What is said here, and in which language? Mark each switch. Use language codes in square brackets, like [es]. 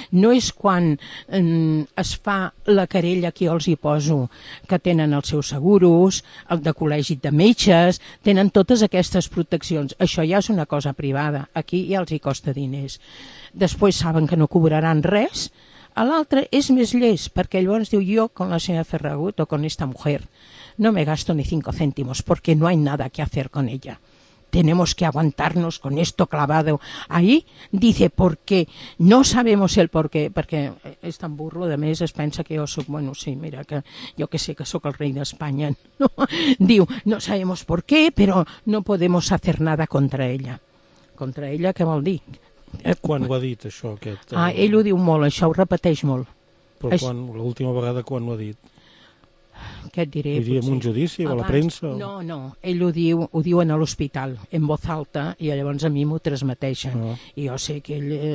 [ca] No és quan es fa la querella que jo els hi poso, que tenen els seus seguros, el de col·legi de metges, tenen totes aquestes proteccions. Això ja és una cosa privada, aquí ja els hi costa diners. Després saben que no cobraran res. A l'altre és més llest, perquè llavors diu, jo [es] con la senyora Ferragut o con esta mujer no me gasto ni 5 céntimos porque no hay nada que hacer con ella. Tenemos que aguantarnos con esto clavado. Ahí dice, ¿por qué? No sabemos el por qué, [ca] perquè és tan burlo, de més es pensa que jo soc, bueno, sí, mira, que jo que sé que sóc el rei d'Espanya. No? [es] Diu, no sabemos por qué, però no podemos hacer nada contra ella. [ca] Contra ella, què vol dir? Quan ho ha dit, això, aquest? Ell ho diu molt, això ho repeteix molt. Però quan, l'última vegada, quan ho ha dit? Què et diré? Ho diu en un judici o a la premsa? No, no, ell ho diu a l'hospital, [es] en voz alta, [ca] i llavors a mi m'ho transmeteixen. I jo sé que ell...